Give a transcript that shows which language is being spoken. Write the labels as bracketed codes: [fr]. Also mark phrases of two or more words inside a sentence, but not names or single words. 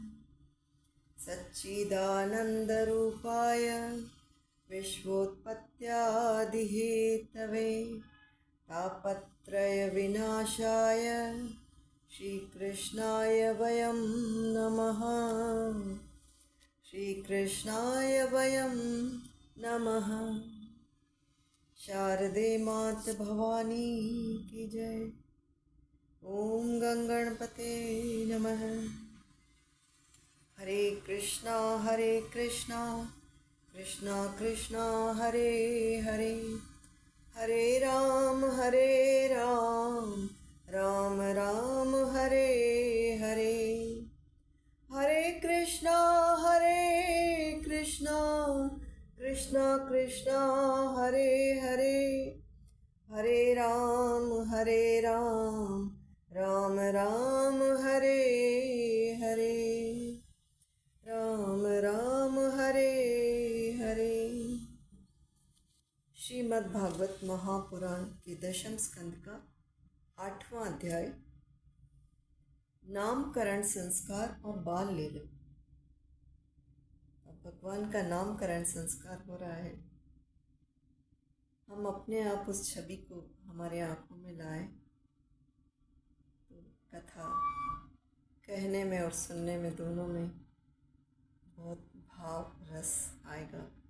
[sa] सच्चिदानन्दरूपाय विश्वोत्पत्त्यादिहेतवे तापत्रयविनाशाय श्रीकृष्णाय वयं नमः। श्रीकृष्णाय वयं नमः। [hi] शारदे मात भवानी की जय। [sa] ओम गंगणपते नमः। हरे कृष्णा कृष्णा कृष्णा हरे हरे, हरे राम राम राम हरे हरे। हरे कृष्णा कृष्णा कृष्णा हरे हरे, हरे राम राम राम हरे हरे, राम राम हरे हरे। [hi] श्रीमद् भागवत महापुराण के दशम स्कंद का 8वां अध्याय नामकरण संस्कार और बाल लीला। अब भगवान का नामकरण संस्कार हो रहा है। हम अपने आप उस छवि को हमारे आंखों में लाएं तो कथा कहने में और सुनने में दोनों में बहुत भाव रस आएगा।